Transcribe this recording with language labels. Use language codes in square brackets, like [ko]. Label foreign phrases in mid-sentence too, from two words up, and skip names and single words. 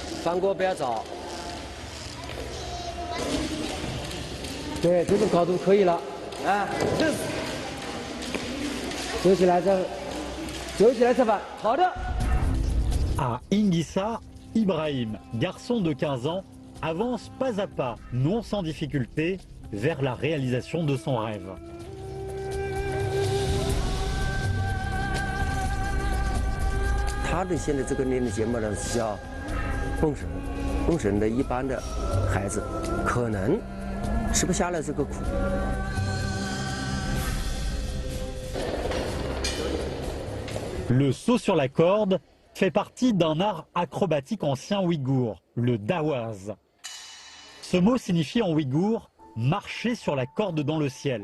[zh] 翻锅不要早。对，这种高度可以了。啊，走起来吃饭。好的。 [fr] À Ingissa, Ibrahim, garçon de 15 ans, avance pas à pas, non sans difficulté, vers la réalisation de son rêve. [zh] 他的现在这个练的节目呢是叫蹦绳，蹦绳的一般的孩子可能吃不下来这个苦。 [fr] Le saut sur la corde fait partie d'un art acrobatique ancien ouïghour, le dawaz. Ce mot signifie en ouïghour « marcher sur la corde dans le ciel ».